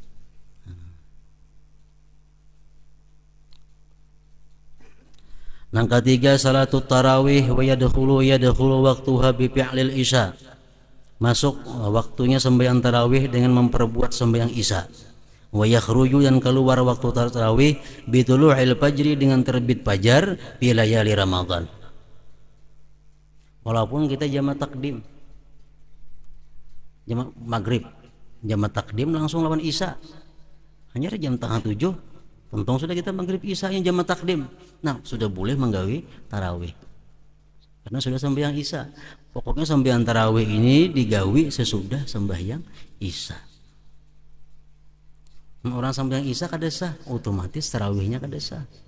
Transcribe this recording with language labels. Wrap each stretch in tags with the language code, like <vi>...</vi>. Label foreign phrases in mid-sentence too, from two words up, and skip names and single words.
<bjn>Yang ketiga</bjn> <ar>صلاة التراويح ويدخل وقتها بفعل العشاء.</ar> <bjn>Masuk waktunya sembahyang tarawih dengan memperbuat sembahyang isya.</bjn> <ar>ويخرج,</ar> <bjn>dan keluar waktu tarawih</bjn> <ar>بطلوع الفجر,</ar> <bjn>dengan terbit fajar</bjn> <ar>في ليالي رمضان.</ar> <bjn>Walaupun kita jamak takdim, jamak maghrib, jamak takdim langsung lawan isya, hanya jam 6:30 untung sudah kita maghrib isya yang jamak takdim. Nah, sudah boleh menggawi tarawih karena sudah sembahyang isya. Pokoknya sembahyang tarawih ini digawi sesudah sembahyang isya. Orang sembahyang isya kada sah, otomatis tarawihnya kada sah.</bjn>